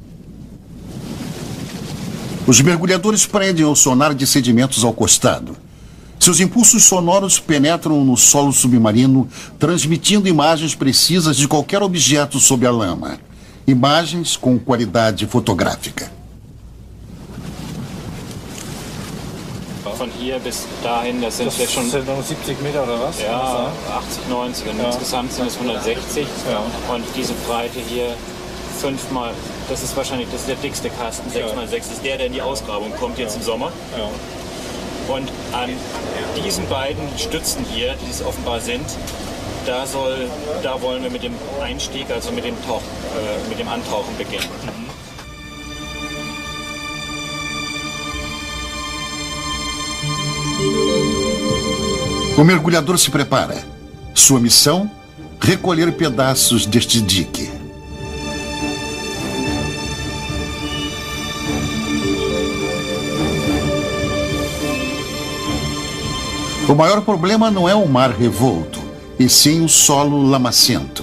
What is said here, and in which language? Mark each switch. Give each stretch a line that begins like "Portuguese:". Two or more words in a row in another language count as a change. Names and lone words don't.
Portuguese: Os mergulhadores prendem o sonar de sedimentos ao costado. Seus impulsos sonoros penetram no solo submarino, transmitindo imagens precisas de qualquer objeto sob a lama. imagens com qualidade fotográfica.
German: Von hier bis dahin, das sind jetzt schon 70 Meter oder was? Ja, 80, 90 und insgesamt sind es 160 und diese Breite hier 5 mal, das ist wahrscheinlich der dickste Kasten, 6 mal 6 ist der in die Ausgrabung kommt jetzt im Sommer. Und an diesen beiden Stützen hier, die es offenbar sind, da wollen wir mit dem Einstieg, also mit dem Antauchen beginnen.
Portuguese: O mergulhador se prepara. Sua missão? Recolher pedaços deste dique. O maior problema não é o mar revolto, e sim o solo lamacento.